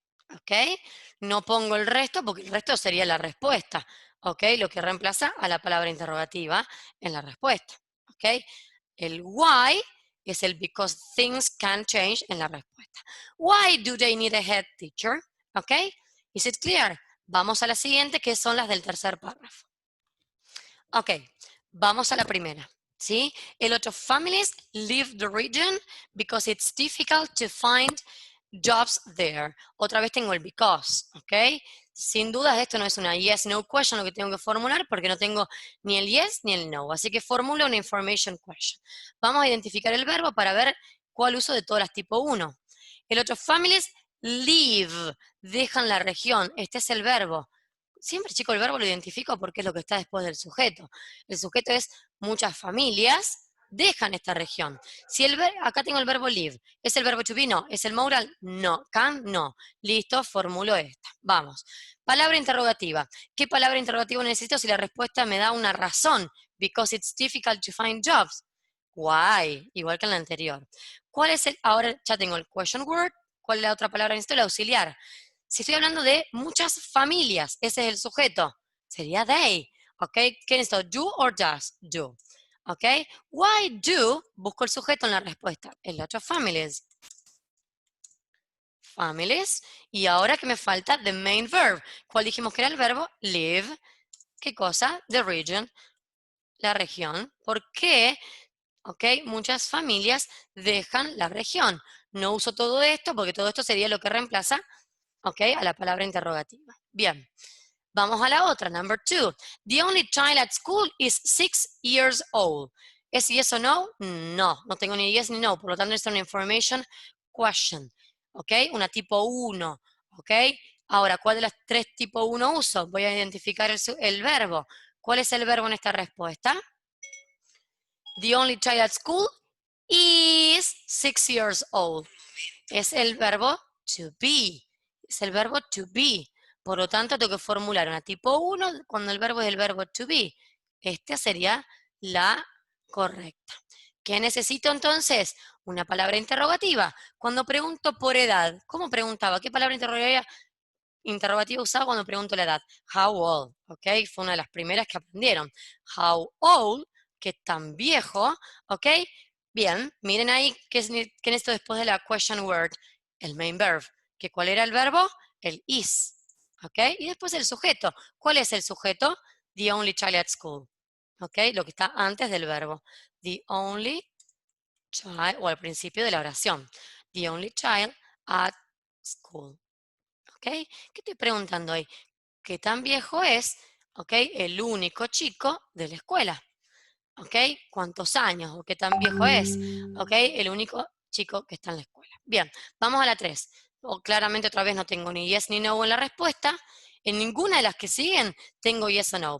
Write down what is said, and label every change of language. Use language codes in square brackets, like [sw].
[es] ¿Ok? No pongo el resto porque el resto sería la respuesta, ¿ok? Lo que reemplaza a la palabra interrogativa en la respuesta, ¿ok? El why es el [en] because things can change [es] en la respuesta. [en] Why do they need a head teacher? ¿Ok? Is it clear? [es] Vamos a la siguiente, que son las del tercer párrafo. Ok, vamos a la primera. ¿Sí? [en] A lot of families leave the region because it's difficult to find jobs there. [es] Otra vez tengo el because, ¿ok? Sin dudas esto no es una yes, no question lo que tengo que formular porque no tengo ni el yes ni el no. Así que formulo una information question. Vamos a identificar el verbo para ver cuál uso de todas las tipo 1. A lot of families leave, dejan la región. Este es el verbo. Siempre, chicos, el verbo lo identifico porque es lo que está después del sujeto. El sujeto es muchas familias dejan esta región. Si acá tengo el verbo live, ¿es el verbo to be? No. ¿Es el modal? No. Can? No. Listo, formulo esta. Vamos. Palabra interrogativa. ¿Qué palabra interrogativa necesito si la respuesta me da una razón? [en] Because it's difficult to find jobs. Why? [es] Igual que en la anterior. ¿Cuál es el? Ahora ya tengo el question word. ¿Cuál es la otra palabra? Necesito el auxiliar. Si estoy hablando de muchas familias, ese es el sujeto. Sería they. ¿Ok? ¿Qué necesito? [en] Do or does? Do. [es] ¿Ok? [en] Why do? [es] Busco el sujeto en la respuesta. [en] A lot of families. Families. [es] Y ahora que me falta the main verb. ¿Cuál dijimos que era el verbo? Live. ¿Qué cosa? [en] The region. [es] La región. ¿Por qué? ¿Ok? Muchas familias dejan la región. No uso todo esto porque todo esto sería lo que reemplaza, ¿ok? A la palabra interrogativa. Bien. Vamos a la otra, number 2. [en] The only child at school is 6 years old. [es] ¿Es yes o no? No, no tengo ni yes ni no, por lo tanto es una information question, ¿ok? Una tipo 1, ¿ok? Ahora, ¿cuál de las tres tipo 1 uso? Voy a identificar el verbo. ¿Cuál es el verbo en esta respuesta? [en] The only child at school is 6 years old. [es] Es el verbo to be. Es el verbo to be. Por lo tanto, tengo que formular una tipo 1 cuando el verbo es el verbo to be. Esta sería la correcta. ¿Qué necesito entonces? Una palabra interrogativa. Cuando pregunto por edad, ¿cómo preguntaba? ¿Qué palabra interrogativa usaba cuando pregunto la edad? How old, ¿ok? Fue una de las primeras que aprendieron. How old, ¿qué tan viejo? ¿Ok? Bien, miren ahí qué necesito después de la question word, el main verb. ¿Cuál era el verbo? El is. ¿Ok? Y después el sujeto. ¿Cuál es el sujeto? [en] The only child at school. [es] ¿Ok? Lo que está antes del verbo. [en] The only child, [es] o al principio de la oración. [en] The only child at school. [es] ¿Ok? ¿Qué estoy preguntando ahí? ¿Qué tan viejo es? ¿Ok? El único chico de la escuela. ¿Ok? ¿Cuántos años? ¿O qué tan viejo es? ¿Ok? El único chico que está en la escuela. Bien, vamos a la 3. Claramente otra vez no tengo ni yes ni no en la respuesta. En ninguna de las que siguen tengo yes o no.